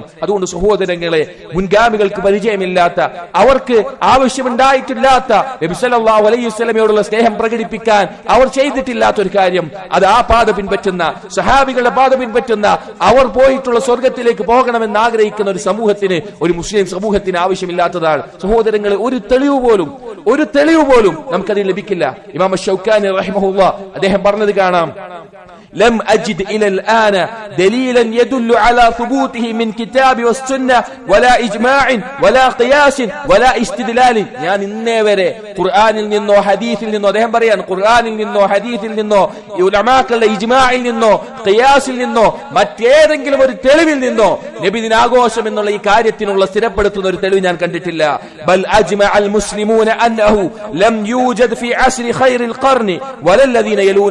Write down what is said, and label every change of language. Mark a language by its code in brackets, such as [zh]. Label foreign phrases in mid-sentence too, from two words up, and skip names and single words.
[ml] അതുകൊണ്ട് സഹോദരങ്ങളെ, മുൻഗാമികൾക്ക് പരിചയമില്ലാത്ത, അവർക്ക് ആവശ്യമുണ്ടായിട്ടില്ലാത്ത നബി [ar] صلى الله عليه [ml] വസല്ലമയോടുള്ള സ്നേഹം പ്രകടിപ്പിക്കാൻ അവർ ചെയ്തിട്ടില്ലാത്ത ഒരു കാര്യം, അത് ആ പാത പിൻപറ്റുന്ന സഹാബികളുടെ പാത പിൻപറ്റുന്ന, അവർ പോയിട്ടുള്ള സ്വർഗത്തിലേക്ക് പോകണമെന്ന് ആഗ്രഹിക്കുന്ന ഒരു സമൂഹത്തിന്, ഒരു മുസ്ലിം സമൂഹത്തിന് ആവശ്യമില്ലാത്തതാണ്. സഹോദരങ്ങളെ, ഒരു തെളിവ് പോലും നമുക്കതിൽ ലഭിക്കില്ല. ഇമാം ശൗക്കാനി റഹിമഹുല്ലാഹ് അദ്ദേഹം പറഞ്ഞത് കാണാം, [ar] لم أجد إلى الآن دليلا يدل على ثبوته من كتاب والسنة ولا إجماع ولا قياس ولا استدلال. [ml] ഞാൻ ഇന്നേ വരെ ഖുർആനിൽ നിന്നോ ഹദീസിൽ നിന്നോ, അദ്ദേഹം പറയാൻ ഖുർആനിൽ നിന്നോ ഹദീസിൽ നിന്നോ ഉലമാക്കളുടെ ഇജ്മാഇൽ നിന്നോ ഖിയാസിൽ നിന്നോ മറ്റേതെങ്കിലും ഒരു തെളിവിൽ നിന്നോ നബിദിനാഘോഷം എന്നുള്ള ഈ കാര്യത്തിനുള്ള സ്ഥിരപ്പെടുത്തുന്ന ഒരു തെളിവ് ഞാൻ കണ്ടിട്ടില്ല. [ar] بل أجمع المسلمون أنه لم يوجد في عصر خير القرن والذين يلونهم.